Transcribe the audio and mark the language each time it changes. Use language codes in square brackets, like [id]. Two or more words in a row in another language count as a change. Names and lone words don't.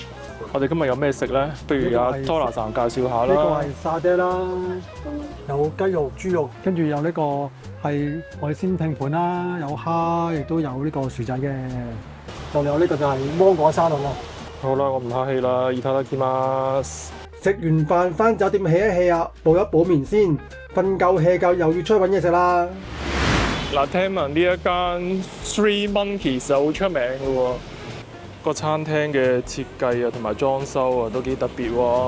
[yue] 我哋今日有咩食咧？不如阿 Dora 站介紹下啦。呢個係沙爹啦，有雞肉、豬肉，跟住有呢個係海鮮拼盤啦，有蝦，亦都有呢個薯仔嘅。仲有呢個就係芒果沙律啦。好啦，我唔客氣啦， [ja] いただきます。 [yue] 食完飯翻酒店 hea 一 hea 啊，補一補眠先，瞓夠 hea 夠又要出去揾嘢食啦。嗱，聽聞呢一間 Three Monkeys 好出名嘅喎。個餐廳嘅設計啊，同埋裝修啊，都幾特別喎。